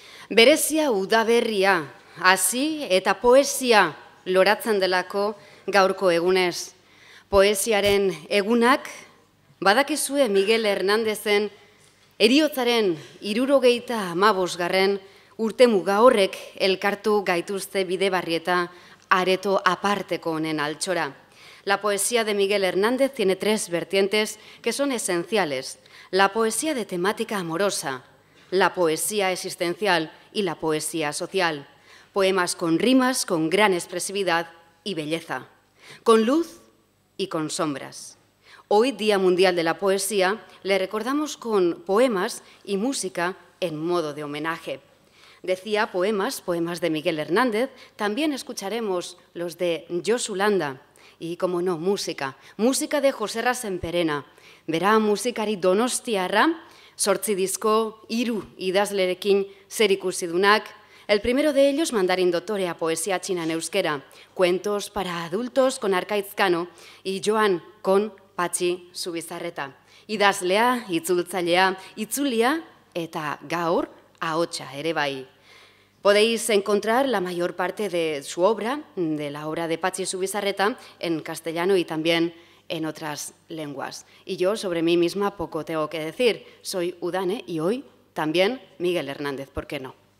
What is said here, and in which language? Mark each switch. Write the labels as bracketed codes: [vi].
[eu] Berezia udaberria, hasi eta poesia loratzen delako gaurko egunez. Poesiaren egunak, badakizue Miguel Hernandezen heriotzaren 75. urtemuga horrek elkartu gaituzte Bidebarrieta areto aparteko honen altxora. [es] La poesía de Miguel Hernández tiene 3 vertientes que son esenciales. La poesía de temática amorosa, la poesía existencial y la poesía social. Poemas con rimas, con gran expresividad y belleza, con luz y con sombras. Hoy, Día Mundial de la Poesía, le recordamos con poemas y música en modo de homenaje. Decía poemas de Miguel Hernández, también escucharemos los de Josu Landa. Y, como no, música de José Rasenperena. [eu] Bera musikari donostiarra, 8 disko, 3 idazlerekin zerikusidunak. [es] El primero de ellos, Mandarin Dotorea, poesía china en euskera, cuentos para adultos con Arkaitz Cano y Joan con Patxi Zubizarreta. [eu] Idazlea, itzultzailea, itzulia eta gaur ahotsa ere bai. [es] Podéis encontrar la mayor parte de su obra, de la obra de Patxi Zubizarreta, en castellano y también en otras lenguas. Y yo sobre mí misma poco tengo que decir. Soy Udane y hoy también Miguel Hernández, ¿por qué no?